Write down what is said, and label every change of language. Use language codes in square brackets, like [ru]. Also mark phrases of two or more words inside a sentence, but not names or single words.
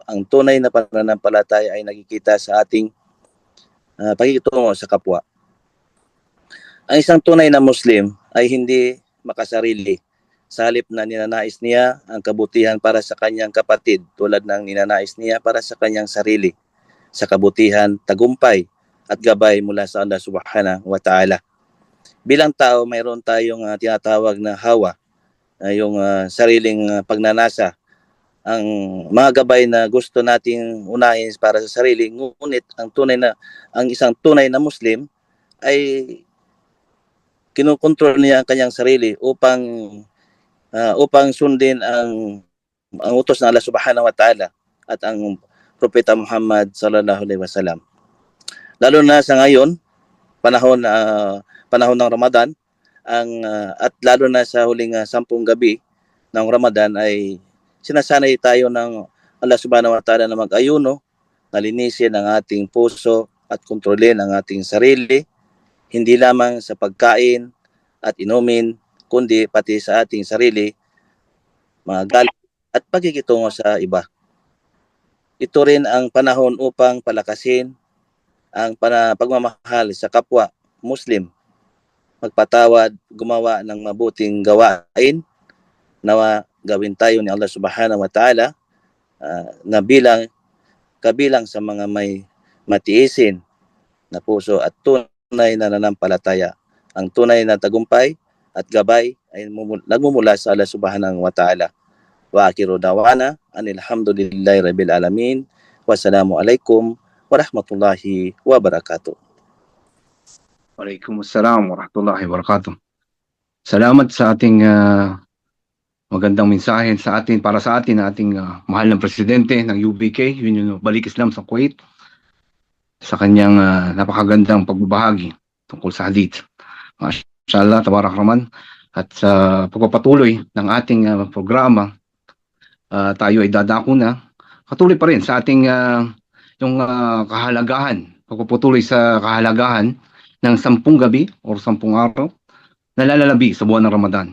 [tl] Ang tunay na pananampalataya ay nakikita sa ating pakikitungo sa kapwa. Ang isang tunay na Muslim ay hindi makasarili. Sa halip na ninanais niya ang kabutihan para sa kanyang kapatid tulad ng ninanais niya para sa kanyang sarili, sa kabutihan, tagumpay at gabay mula sa Allah [ar] سبحانه وتعالى. [tl] Bilang tao, mayroon tayong tinatawag na hawa, yung sariling pagnanasa, ang mga gabay na gusto nating unahin para sa sarili. Ngunit ang isang tunay na Muslim ay kinukontrol niya ang kanyang sarili upang sundin ang utos ng Allah [ar] سبحانه وتعالى [tl] at ang Propeta Muhammad [ar] صلى الله عليه وسلم. [tl] Lalo na sa ngayon, panahon ng Ramadan, at lalo na sa huling 10 gabi ng Ramadan ay sinasanay tayo ng Allah [ar] سبحانه وتعالى [tl] na mag-ayuno, nalinisin ang ating puso at kontrolin ang ating sarili, hindi lamang sa pagkain at inumin, kundi pati sa ating sarili, mga galit at pagkikitungo sa iba. Ito rin ang panahon upang palakasin ang pagmamahal sa kapwa Muslim, magpatawad, gumawa ng mabuting gawain, nawa gawin tayo ni Allah [ar] سبحانه وتعالى [tl] na kabilang sa mga may matiisin na puso at tunay na nananampalataya. Ang tunay na tagumpay at gabay ay nagmumula sa Allah [ar] سبحانه وتعالى. وآخر دعوانا أن الحمد لله رب العالمين. والسلام عليكم ورحمة الله وبركاته. وعليكم السلام ورحمة الله وبركاته. [tl] Salamat sa ating magandang mensahe para sa atin ating mahal na presidente ng UBK, Union of Balik Islam sa Kuwait, sa kanyang napakagandang pagbabahagi tungkol sa hadith. [ar] ما شاء الله، تبارك الرحمن. [tl] At sa pagpapatuloy ng ating programa, tayo ay dadako na patuloy pa rin sa ating yung pagpapatuloy sa kahalagahan ng 10 gabi o 10 araw na lalalabi sa buwan ng Ramadan.